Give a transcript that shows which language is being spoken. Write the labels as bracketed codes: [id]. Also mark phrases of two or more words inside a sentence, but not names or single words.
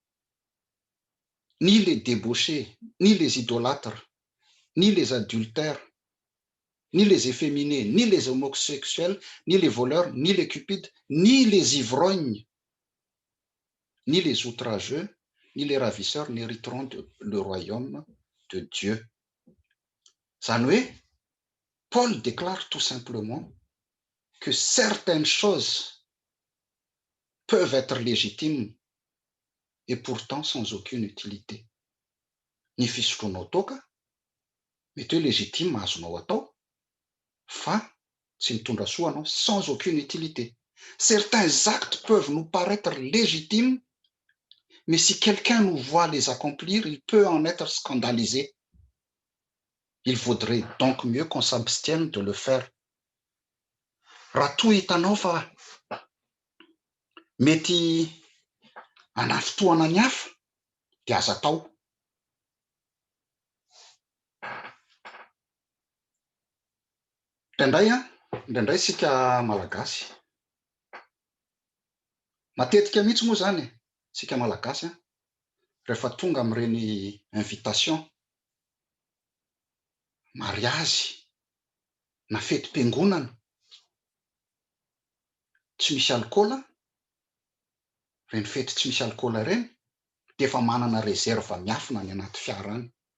[fr] ni les débauchés, ni les idolâtres, ni les adultères, ni les efféminés, ni les homosexuels, ni les voleurs, ni les cupides, ni les ivrognes, ni les outrageux, ni les ravisseurs n'hériteront le royaume de Dieu. [mg] » Zany hoe, [fr] Paul déclare tout simplement que certaines choses peuvent être légitimes et pourtant sans aucune utilité. [mg] Ny fisotroanao toaka mety hoe légitime azonao atao fa tsy mitondra soa anao, [fr] sans aucune utilité. Certains actes peuvent nous paraître légitimes, mais si quelqu'un nous voit les accomplir, il peut en être scandalisé. Il vaudrait donc mieux qu'on s'abstienne de le faire. [mg] Raha toa hitanao fa mety hanafotoana ny hafa dia aza atao. Indraindray isika malagasy Matetika mihitsy moa zany sika malagasy rehefa tonga amin'ireny invitation, mariazy na fetim-piangonana tsy misy alikaola, reny fety tsy misy alikaola ireny dia efa manana rezerva miafina any anaty fiara any.